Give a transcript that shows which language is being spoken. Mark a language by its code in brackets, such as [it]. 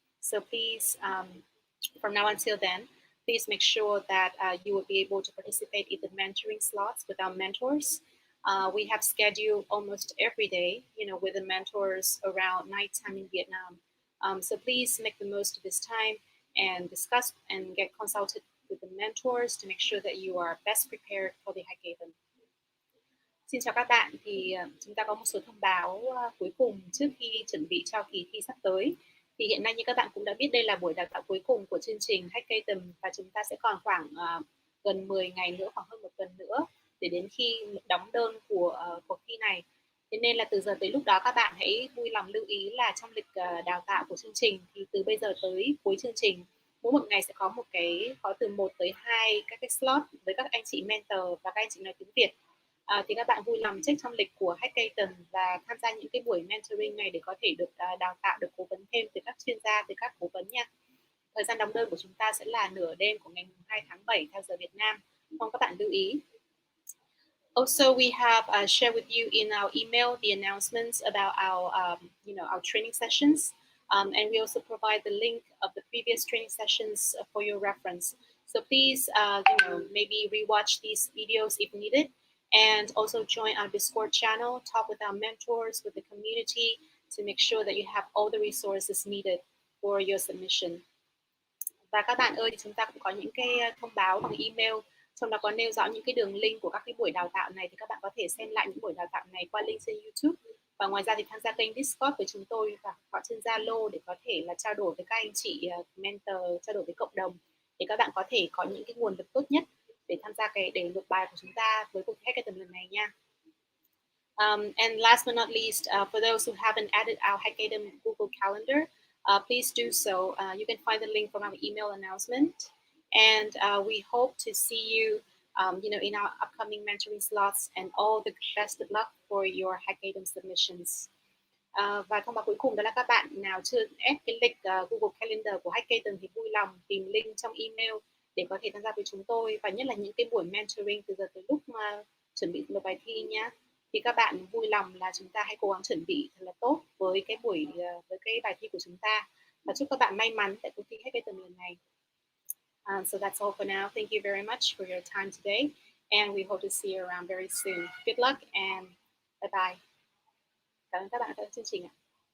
[en] So please, from now until then, please make sure that you will be able to participate in the mentoring slots with our mentors. We have scheduled almost every day, with the mentors around nighttime in Vietnam. So please make the most of this time and discuss and get consulted with the mentors to make sure that you are best prepared for the HackAtom. [vi] Xin chào các bạn, thì chúng ta có một số thông báo cuối cùng trước khi chuẩn bị cho kỳ thi sắp tới. Thì hiện nay như các bạn cũng đã biết, đây là buổi đào tạo cuối cùng của chương trình HackAtom và chúng ta sẽ còn khoảng gần 10 ngày nữa, khoảng hơn 1 tuần nữa để đến khi đóng đơn của cuộc thi này. Thế nên là từ giờ tới lúc đó các bạn hãy vui lòng lưu ý là trong lịch đào tạo của chương trình thì từ bây giờ tới cuối chương trình, mỗi một ngày sẽ có từ 1 tới 2 các cái slot với các anh chị mentor và các anh chị nói tiếng Việt. Thì các bạn vui lòng check trong lịch của HackAtom và tham gia những cái buổi mentoring này để có thể được đào tạo, được cố vấn thêm từ các chuyên gia, từ các cố vấn nha. Thời gian đóng đơn của chúng ta sẽ là nửa đêm của ngày 2 tháng 7 theo giờ Việt Nam. Mong các bạn lưu ý. [en] Also, we have shared with you in our email the announcements about our, our training sessions, and we also provide the link of the previous training sessions for your reference. So please, maybe rewatch these videos if needed, and also join our Discord channel, talk with our mentors, with the community, to make sure that you have all the resources needed for your submission. [vi] Và các bạn ơi, chúng ta cũng có những cái thông báo bằng email, trong đó có nêu rõ những cái đường link của các cái buổi đào tạo này, thì các bạn có thể xem lại những buổi đào tạo này qua link trên YouTube. Và ngoài ra thì tham gia kênh Discord với chúng tôi và họ trên Zalo để có thể là trao đổi với các anh chị mentor, trao đổi với cộng đồng, để các bạn có thể có những cái nguồn lực tốt nhất để tham gia để nộp bài của chúng ta với cuộc HackAtom lần này nha. [en] And last but not least, for those who haven't added our HackAtom Google Calendar, please do so. You can find the link from our email announcement. And we hope to see you, in our upcoming mentoring slots, and all the best of luck for your HackAtom submissions. [vi] Và thông báo cuối cùng đó là các bạn nào chưa add cái lịch Google Calendar của HackAtom thì vui lòng tìm link trong email để có thể tham gia với chúng tôi, và nhất là những cái buổi mentoring từ giờ tới lúc mà chuẩn bị nộp bài thi nhé. thì các bạn vui lòng là chúng ta hãy cố gắng chuẩn bị thật là tốt với cái bài thi của chúng ta, và chúc các bạn may mắn tại cuộc thi HackAtom lần này. [en] So that's all for now. Thank you very much for your time today, and we hope to see you around very soon. Good luck and bye bye. [vi] Cảm ơn các bạn đã theo chương trình ạ.